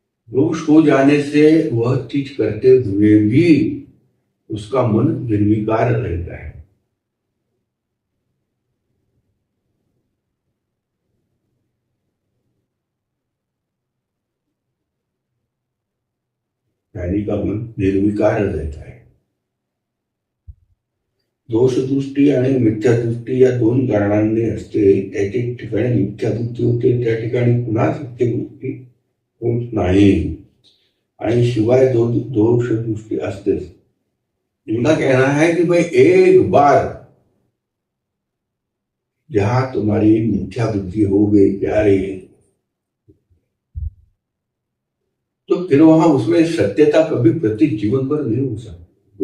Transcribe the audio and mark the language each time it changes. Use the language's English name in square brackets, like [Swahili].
[Hindi] दोष हो जाने से वह चीज करते हुए भी उसका मन निर्विकार रहता है। ज्ञानी का मन निर्विकार रहता है। [Marathi] दोष दृष्टी आणि मिथ्या दृष्टी या दोन कारणांनी असते, त्याच्या ठिकाणी मिथ्या दृष्टी होते, त्या ठिकाणी पुन्हा सत्य दृष्टी होत नाही, आणि शिवाय दोष दृष्टी असतेच। [Hindi] इनका कहना है कि भाई एक बार जहां तुम्हारी मिथ्या बुद्धि हो गई प्यारे, तो फिर वहां उसमें सत्यता कभी प्रति जीवन भर नहीं हो सकती।